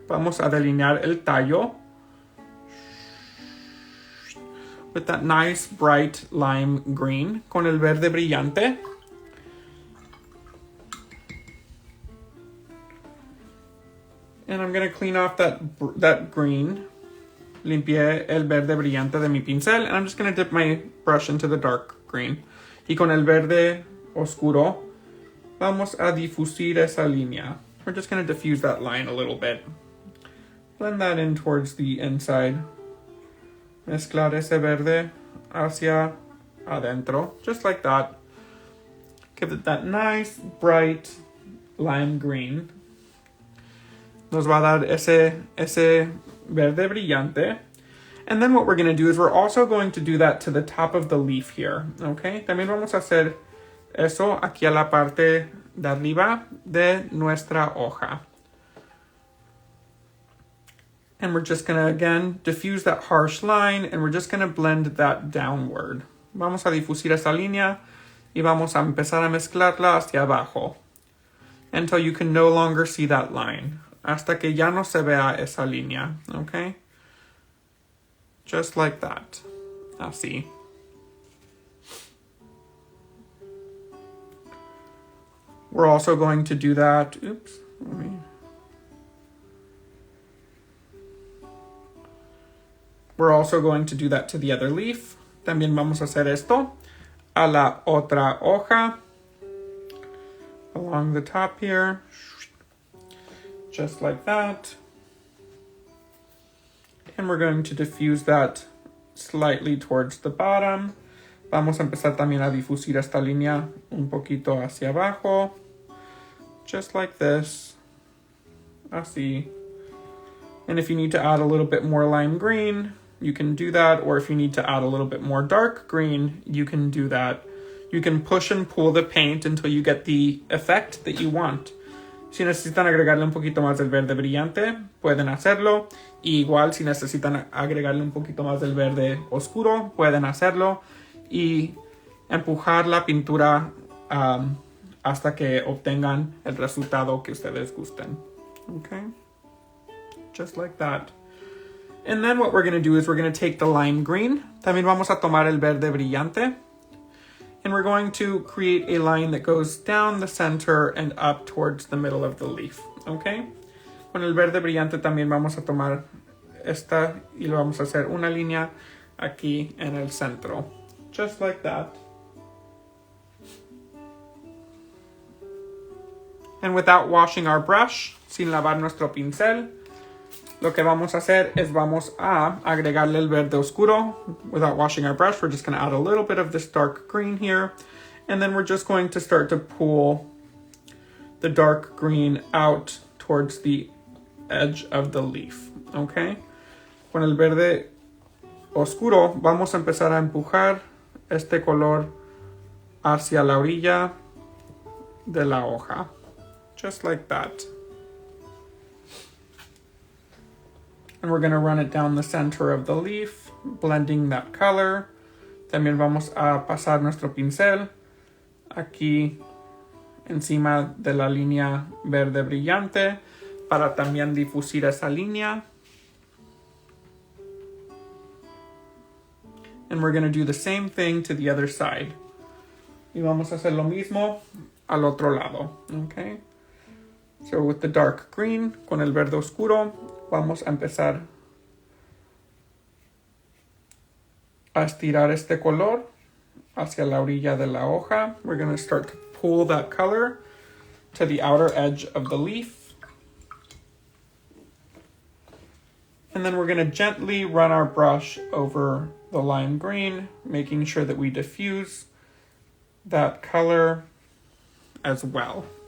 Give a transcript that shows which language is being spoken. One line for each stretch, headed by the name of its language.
Spanish: Vamos a delinear el tallo
English: with that nice bright lime green
Spanish: con el verde brillante.
English: And I'm going to clean off that green.
Spanish: Limpié el verde brillante de mi pincel.
English: And I'm just going to dip my brush into the dark green.
Spanish: Y con el verde oscuro, vamos a difusir esa línea.
English: We're just going to diffuse that line a little bit. Blend that in towards the inside.
Spanish: Mezclar ese verde hacia adentro.
English: Just like that. Give it that nice, bright lime green.
Spanish: Nos va a dar ese verde brillante.
English: And then what we're going to do is we're also going to do that to the top of the leaf here. Okay?
Spanish: También vamos a hacer eso aquí a la parte de arriba de nuestra hoja.
English: And we're just going to, again, diffuse that harsh line, and we're just going to blend that downward.
Spanish: Vamos a difusir esa línea y vamos a empezar a mezclarla hacia abajo
English: until you can no longer see that line.
Spanish: Hasta que ya no se vea esa línea, okay?
English: Just like that.
Spanish: Así.
English: We're also going to do that. Oops. We're also going to do that to the other leaf.
Spanish: También vamos a hacer esto a la otra hoja.
English: Along the top here. Just like that. And we're going to diffuse that slightly towards the bottom.
Spanish: Vamos a empezar también a difusir esta línea un poquito hacia abajo.
English: Just like this.
Spanish: Así.
English: And if you need to add a little bit more lime green, you can do that. Or if you need to add a little bit more dark green, you can do that. You can push and pull the paint until you get the effect that you want.
Spanish: Si necesitan agregarle un poquito más del verde brillante, pueden hacerlo. Y igual si necesitan agregarle un poquito más del verde oscuro, pueden hacerlo. Y empujar la pintura hasta que obtengan el resultado que ustedes gusten.
English: Okay? Just like that. And then what we're going to do is we're going to take the lime green.
Spanish: También vamos a tomar el verde brillante.
English: And we're going to create a line that goes down the center and up towards the middle of the leaf. Okay?
Spanish: Con el verde brillante también vamos a tomar esta y lo vamos a hacer una línea aquí en el centro.
English: Just like that. And without washing our brush,
Spanish: sin lavar nuestro pincel, lo que vamos a hacer es vamos a agregarle el verde oscuro.
English: Without washing our brush, we're just going to add a little bit of this dark green here. And then we're just going to start to pull the dark green out towards the edge of the leaf. Okay?
Spanish: Con el verde oscuro, vamos a empezar a empujar este color hacia la orilla de la hoja.
English: Just like that. And we're going to run it down the center of the leaf, blending that color.
Spanish: También vamos a pasar nuestro pincel aquí encima de la línea verde brillante para también difusir esa línea.
English: And we're going to do the same thing to the other side.
Spanish: Y vamos a hacer lo mismo al otro lado. Okay?
English: So with the dark green,
Spanish: con el verde oscuro, vamos a empezar a estirar este color hacia la orilla de la hoja.
English: We're going to start to pull that color to the outer edge of the leaf. And then we're going to gently run our brush over the lime green, making sure that we diffuse that color as well.